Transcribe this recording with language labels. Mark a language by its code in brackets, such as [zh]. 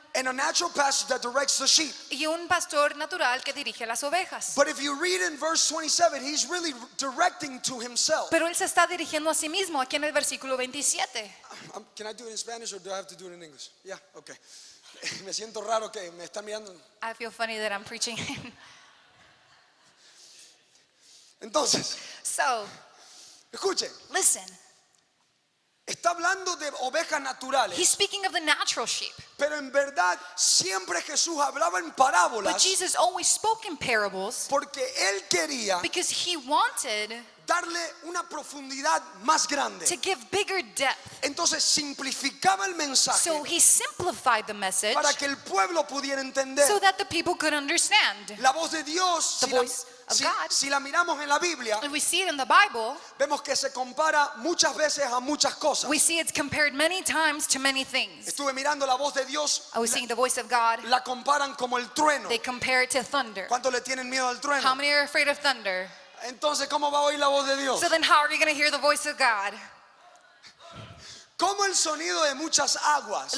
[en] And a natural pastor that directs the sheep. [es] Y un pastor natural que dirige a las ovejas. [en] But if you read in verse 27, he's really directing to himself. [es] Pero él se está dirigiendo a sí mismo aquí en el versículo 27. [en] Can I do it in Spanish or do I have to do it in English? Yeah, okay. [es] Me siento raro que me están mirando. [en] I feel funny that I'm preaching. [es] Entonces, [en] So, [es] escuche, [en] listen. [es] está hablando de ovejas [en] He's [es] naturales, [en] speaking of the natural sheep. [es] pero en verdad siempre Jesús hablaba en [en] But [es] parábolas [en] Jesus always spoke in parables [es] porque él quería [en] because he wanted [es] darle una profundidad más grande. [en] to give bigger depth. [es] Entonces simplificaba el mensaje [en] So he simplified the message [es] para que el pueblo pudiera entender. [en] so that the people could understand. [es] La voz de Dios, [en] The [es] si la- [en] voice of God. [es] Si la miramos en la Biblia, [en] If we see it in the Bible, [es] vemos que se compara muchas veces a muchas cosas. [en] we see it's compared many times to many things. [es] Estuve mirando la voz de Dios, [en] I was seeing the voice of God. [es] la comparan como el trueno. [en] They compare it to thunder. [es] ¿Cuántos le tienen miedo al [en] How [es] trueno? [en] many are afraid of thunder? [es] Entonces, ¿cómo va a oír la voz de Dios? [en] So then how are you going to hear the voice of God? [es] Como el sonido de muchas aguas,